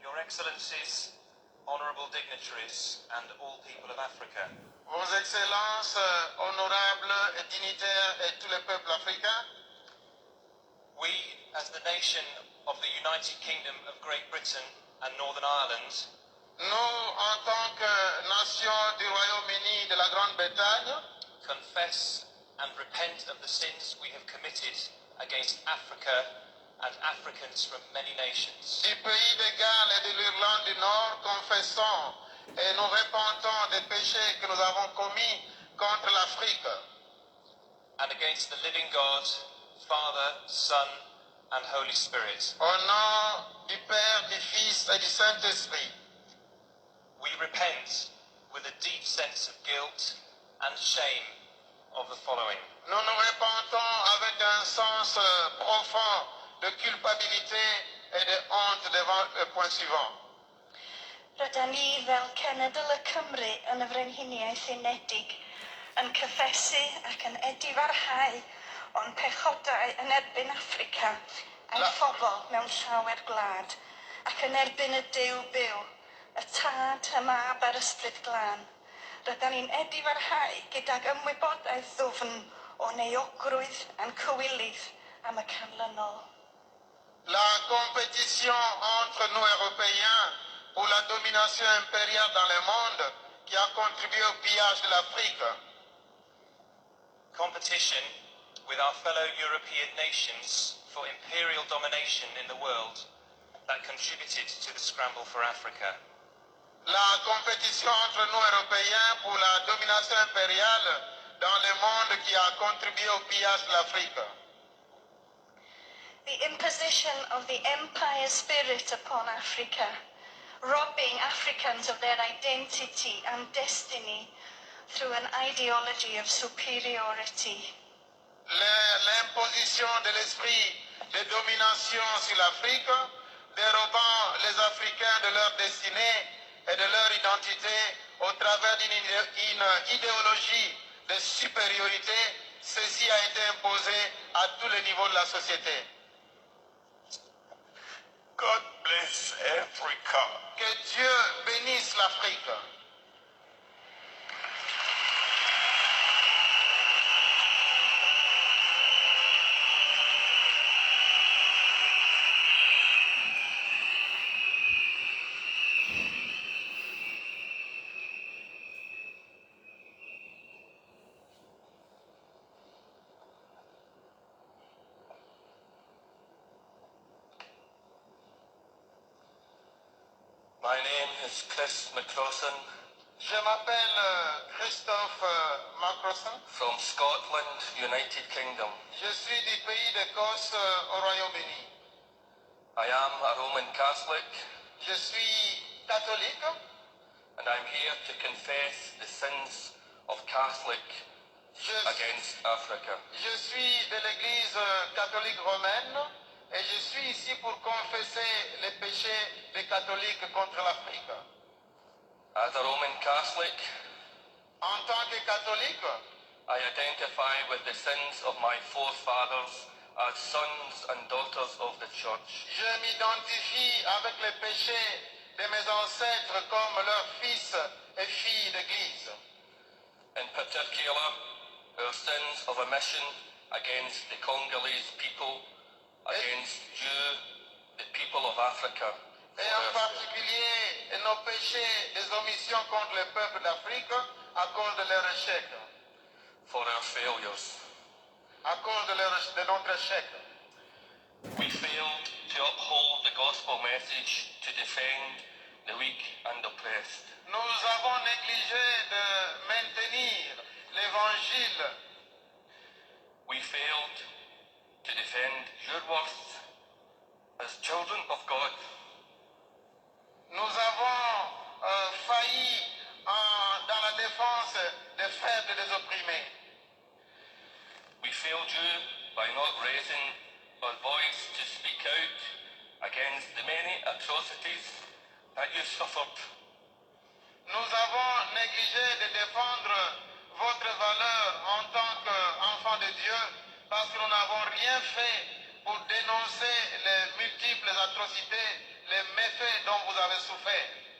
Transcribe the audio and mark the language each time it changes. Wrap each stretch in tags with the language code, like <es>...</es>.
<en>Your Excellencies, honorable dignitaries, and all people of Africa.</en> <fr>Vos Excellences, honorables et dignitaires et tous les peuples africains,</fr> <en>We, as the nation of the United Kingdom of Great Britain and Northern Ireland,</en> <fr>nous, en tant que nation du Royaume-Uni de la Grande-Bretagne,</fr> <en>confess and repent of the sins we have committed against Africa and Africans from many nations.</en> <fr>du pays de Galles et de l'Irlande du Nord, confessons et nous repentons des péchés que nous avons commis contre l'Afrique</fr> <en>And against the living God, Father, Son, and Holy Spirit.</en> <fr>au nom du Père, du Fils et du Saint-Esprit.</fr> <en>We repent with a deep sense of guilt and shame of the following.</en> <fr>Nous nous repentons avec un sens profond de culpabilité et de honte devant le point suivant.</fr> <cy>Rydyn ni fel Cenedl y Cymru yn y Frenhiniaeth Unedig yn cyffesu ac yn edifarhau o'n pechodau yn erbyn Affrica a'i phobl mewn llawer gwlad ac yn erbyn y Duw byw, y Tad, y Mab a'r Ysbryd Glân. Rydyn ni'n edifarhau gydag ymwybodaeth ddwfn o neuogrwydd a'n cywilydd am y canlynol.</cy> <fr>La compétition entre nous Européens pour la domination impériale dans le monde qui a contribué au pillage de l'Afrique.</fr> <en>Competition with our fellow European nations for imperial domination in the world that contributed to the scramble for Africa.</en> <fr>La compétition entre nous Européens pour la domination impériale dans le monde qui a contribué au pillage de l'Afrique.</fr> <en>The imposition of the empire spirit upon Africa, robbing Africans of their identity and destiny through an ideology of superiority.</en> <fr>L'imposition de l'esprit de domination sur l'Afrique, dérobant les Africains de leur destinée et de leur identité au travers d'une idéologie de supériorité, ceci a été imposé à tous les niveaux de la société.</fr> <en>God bless Africa.</en> <fr>Que Dieu bénisse l'Afrique.</fr> <en>My name is Chris McCrossan.</en> <fr>Je m'appelle Christophe Macrosson.</fr> <en>From Scotland, United Kingdom.</en> <fr>Je suis du pays d'Écosse au Royaume-Uni.</fr> <en>I am a Roman Catholic,</en> <fr>Je suis catholique</fr> <en>and I'm here to confess the sins of Catholic</en> <fr>je,</fr> <en>against Africa.</en> <fr>je suis de l'Église catholique romaine et je suis ici pour confesser les péchés des catholiques contre l'Afrique.</fr> <en>As a Roman Catholic,</en> <fr>En tant que catholique,</fr> <en>I identify with the sins of my forefathers as sons and daughters of the Church.</en> <fr>je m'identifie avec les péchés de mes ancêtres comme leurs fils et filles d'Église.</fr> <en>In particular, our sins of omission against the Congolese people, against you, the people of Africa.</en> <fr>Et en particulier nos péchés des omissions contre le peuple d'Afrique à cause de leur échec,</fr> <en>For our failures.</en> <fr>à cause de notre échec.</fr> <en>We failed to uphold the gospel message to defend the weak and oppressed.</en> <fr>Nous avons négligé de maintenir l'évangile.</fr> <en>We failed to defend your worth as children of God.</en> <fr>Nous avons failli dans la défense des faibles et des opprimés.</fr> <en>We failed you by not raising our voice to speak out against the many atrocities that you suffered.</en> <fr>Nous avons négligé de défendre votre valeur en tant qu'enfant de Dieu parce que nous n'avons rien fait pour dénoncer les multiples atrocités, les méfaits dont vous avez souffert.</fr>